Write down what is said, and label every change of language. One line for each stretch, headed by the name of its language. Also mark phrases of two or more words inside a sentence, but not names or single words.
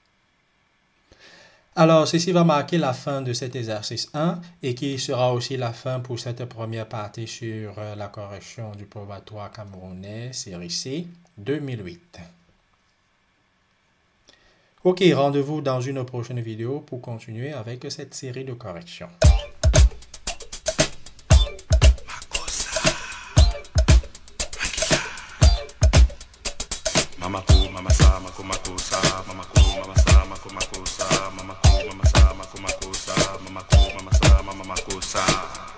French: Alors, ceci va marquer la fin de cet exercice 1 et qui sera aussi la fin pour cette première partie sur la correction du probatoire camerounais, série C, 2008. Ok, rendez-vous dans une prochaine vidéo pour continuer avec cette série de corrections. Mamako, mamasa, mako, makosa, mamako, mamasa, mako, makosa, mamako, mamasa, mako, makosa, mamako, mamasa, mama, makosa.